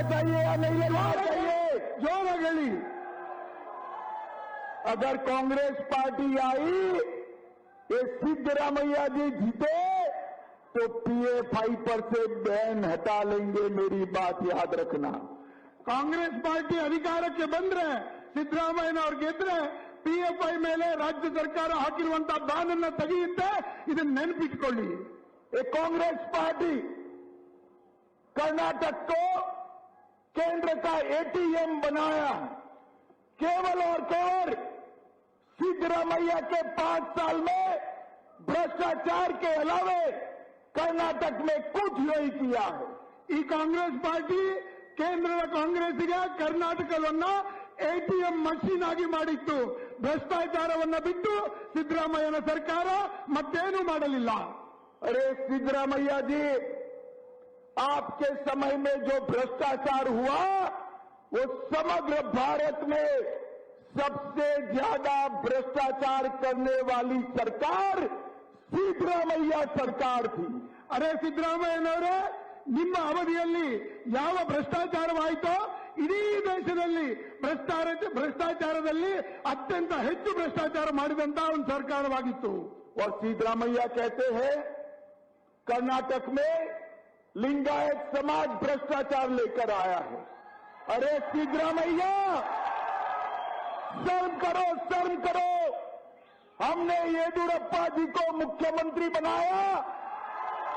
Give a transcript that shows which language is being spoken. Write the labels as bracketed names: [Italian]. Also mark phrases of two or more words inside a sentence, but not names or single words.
[Hindi] चाहिए या नहीं लेना चाहिए, जो न गली। अगर कांग्रेस पार्टी आई, ये सिद्धरामैया जी जीते तो पीएफआई पर से बैन हटा लेंगे। मेरी बात याद रखना। [Kannada] ಕಾಂಗ್ರೆಸ್ ಪಾರ್ಟಿ ಅಧಿಕಾರಕ್ಕೆ ಬಂದ್ರೆ ಸಿದ್ದರಾಮಯ್ಯನವರು ಗೆದ್ರೆ ಪಿಎಫ್ಐ ಮೇಲೆ ರಾಜ್ಯ ಸರ್ಕಾರ ಹಾಕಿರುವಂತಹ ಬ್ಯಾನ್ ಅನ್ನು ತೆಗೆಯುತ್ತೆ, ಇದನ್ನ ನೆನಪಿಟ್ಕೊಳ್ಳಿ। [Hindi] कांग्रेस पार्टी कर्नाटक को केंद्र का एटीएम बनाया। केवल और केवल सिद्धरामैया के 5 साल में भ्रष्टाचार के अलावे कर्नाटक में कुछ नहीं किया है। [Kannada] ಈ ಕಾಂಗ್ರೆಸ್ ಪಾರ್ಟಿ ಕೇಂದ್ರದ ಕಾಂಗ್ರೆಸ್ಸಿಗೆ ಕರ್ನಾಟಕವನ್ನ [English] ATM machine [Kannada] ಆಗಿ ಮಾಡಿತ್ತು। ಭ್ರಷ್ಟಾಚಾರವನ್ನ ಬಿಟ್ಟು ಸಿದ್ದರಾಮಯ್ಯನ ಸರ್ಕಾರ ಮತ್ತೇನೂ ಮಾಡಲಿಲ್ಲ। [Hindi] अरे सिद्धरामैया जी, आपके समय में जो भ्रष्टाचार हुआ वो समग्र भारत में सबसे ज्यादा भ्रष्टाचार करने वाली सरकार सिद्धरामैया सरकार थी। [Kannada] अरे ಸಿದ್ದರಾಮಯ್ಯನವರೇ, ನಿಮ್ಮ ಅವಧಿಯಲ್ಲಿ ಯಾವ ಭ್ರಷ್ಟಾಚಾರವಾಯಿತೋ ಇಡೀ ದೇಶದಲ್ಲಿ ಭ್ರಷ್ಟಾಚಾರದಲ್ಲಿ ಅತ್ಯಂತ ಹೆಚ್ಚು ಭ್ರಷ್ಟಾಚಾರ ಮಾಡಿದಂತಹ ಒಂದು ಸರ್ಕಾರವಾಗಿತ್ತು। [Hindi] और सिद्धरामैया कहते हैं कर्नाटक में लिंगायत समाज भ्रष्टाचार लेकर आया है। अरे सिद्धरामैया, शर्म करो, शर्म करो। हमने येदियुरप्पा जी को मुख्यमंत्री बनाया।